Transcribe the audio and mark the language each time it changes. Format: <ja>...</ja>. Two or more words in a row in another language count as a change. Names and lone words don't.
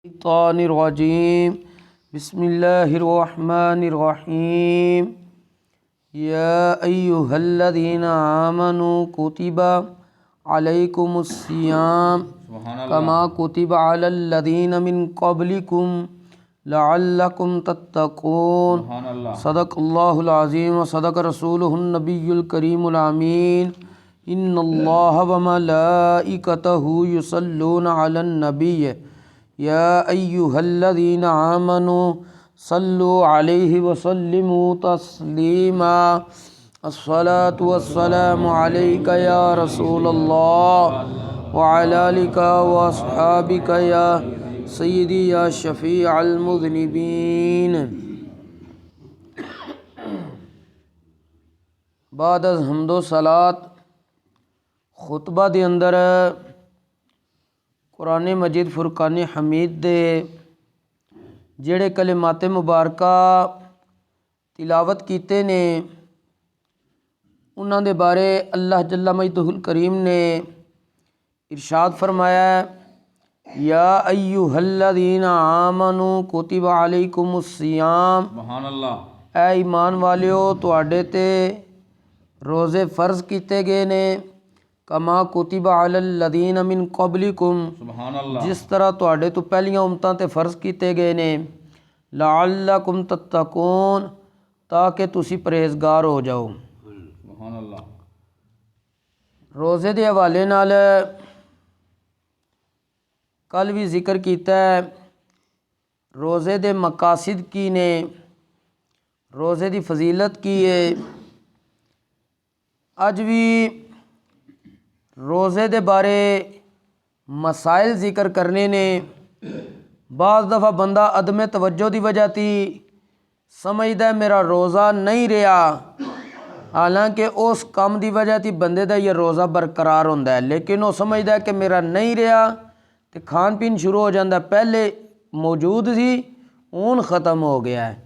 <ar>الشيطان الرجيم بسم الله الرحمن الرحيم يا أيها الذين آمنوا كتب عليكم الصيام كما كتب على الذين من قبلكم لعلكم تتقون صدق الله العظيم وصدق رسوله النبي الكريم آمين إن الله وملائكته يصلون على النبي يا أيها الذين آمنوا صلوا عليه وسلموا تسليما الصلاة والسلام عليك يا رسول الله وعلى آلك وأصحابك يا سيدي يا شفيع المذنبين.</ar> <pa>بعد از حمد و صلوٰۃ خطبہ دے اندر قرآن مجید فرقان حمید دے جیہڑے کلمات مبارکہ تلاوت کیتے نے اوہناں دے بارے اللہ</pa> <ar>جل مجده الكريم</ar> <pa>نے ارشاد فرمایا</pa> <ar>يا أيها الذين آمنوا كتب عليكم الصيام. سبحان الله.</ar> <pa>اے ایمان والیو تہاڈے تے روزے فرض کیتے گئے نے</pa> <ar>كما كتب على الذين من قبلكم,</ar> <pa>جس طرح تہاڈے توں پہلیاں امتاں تے فرض کیتے گئے نے</pa> <ar>لعلكم تتقون,</ar> <pa>تاکہ تسی پرہیزگار ہو جاؤ.</pa> <ar>سبحان الله.</ar> <pa>روزے دے حوالے نال کل وی ذکر کیتا ہے روزے دے مقاصد کی نے، روزے دی فضیلت کی ہے. اج وی روزے دے بارے مسائل ذکر کرنے نے. باز دفعہ بندہ عدم توجہ کی وجہ تھی سمجھدا ہے میرا روزہ نہیں رہا، حالانکہ اس کام کی وجہ تھی بندے کا یہ روزہ برقرار ہوندا ہے، لیکن وہ سمجھدا ہے کہ میرا نہیں رہا تو کھان پین شروع ہو جاتا، پہلے موجود سی ہݨ ختم ہو گیا ہے.</pa>